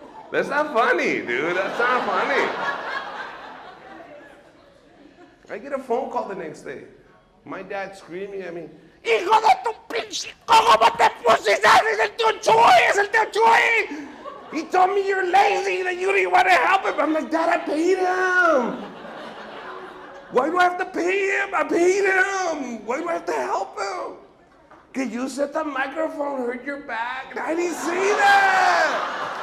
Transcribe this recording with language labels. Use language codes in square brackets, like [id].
[en] That's not funny, dude. That's not funny. I get a phone call the next day. My dad screaming at me, [es] "Hijo de tu pinche, ¿cómo te pusiste? Es el tío Chuy, es el tío Chuy. [en] He told me you're lazy, that you didn't want to help him." I'm like, "Dad, I paid him. Why do I have to pay him? I paid him. Why do I have to help him? Can you set the microphone, hurt your back?" I didn't say that.